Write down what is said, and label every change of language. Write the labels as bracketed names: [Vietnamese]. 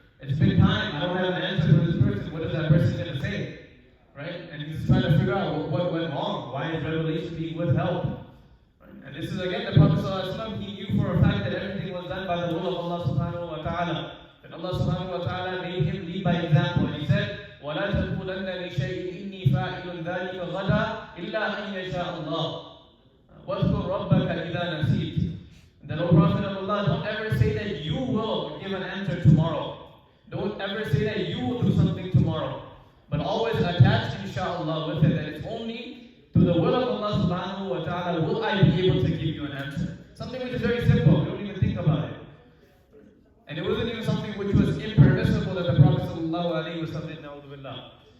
[English] It's been time, I don't have an answer for this person. What is that person going to say? Right? And he's trying to figure out what went wrong. Why is revelation being withheld? Right? And this is again the Prophet ﷺ, he knew for a fact that everything was done by the will of Allah subhanahu wa ta'ala. And Allah subhanahu wa ta'ala made him lead by example. And he said, [Arabic] وَلَا تَقُولَنَّ لِشَيْءٍ إِنِّي فَاعِلٌ ذَلِكَ غَدًا إِلَّا أَن يَشَاءَ اللَّهُ وَاذْكُرْ رَبَّكَ إِذَا نَسِيتَ. [English] Then, O Prophet of Allah, don't ever say that you will give an answer tomorrow. Don't ever say that you will do something tomorrow. But always attach inshallah with it, that it's only through the will of Allah subhanahu wa ta'ala will I be able to give you an answer. Something which is very simple, we don't even think about it. And it wasn't even something which was impermissible that the Prophet sallallahu alayhi wa sallam did, na'udhu billah.